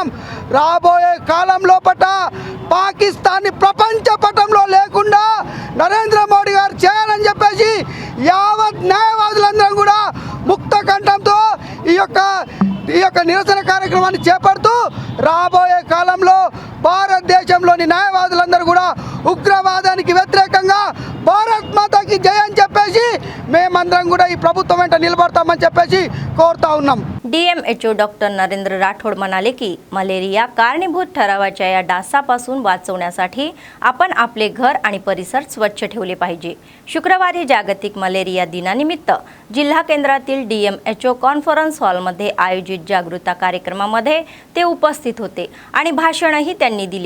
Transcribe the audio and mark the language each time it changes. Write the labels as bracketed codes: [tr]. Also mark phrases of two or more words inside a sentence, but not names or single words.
[te] రాబోయే కాలం లోపట పాకిస్తాన్ని ప్రపంచ పటంలో లేకుండా నరేంద్ర మోడీ గారు చేయాలని చెప్పేసి యావత్ న్యాయవాదులందరం కూడా ముక్త కంఠంతో ఈ యొక్క నిరసన కార్యక్రమాన్ని చేపడుతూ రాబోయే కాలంలో భారతదేశంలోని న్యాయవాదులందరూ కూడా ఉగ్రవాదానికి వ్యతిరేకంగా [hi] भारत माताकी जय [te] అని చెప్పేసి మేమందరం కూడా ఈ ప్రభుత్వం వెంట నిలబడతామని చెప్పేసి कोरता ఉన్నాం. [mr] DMHO डॉक्टर नरेंद्र राठोड म्हणाले की मलेरिया कारणीभूत ठरावाच्या या डासापासून वाचवण्यासाठी आपण आपले घर आणि परिसर स्वच्छ ठेवले पाहिजे. शुक्रवारी जागतिक मलेरिया दिनानिमित्त जिल्हा केंद्रातील DMHO कॉन्फरन्स हॉलमध्ये आयोजित जागृती कार्यक्रमामध्ये ते उपस्थित होते आणि भाषणही त्यांनी दिले.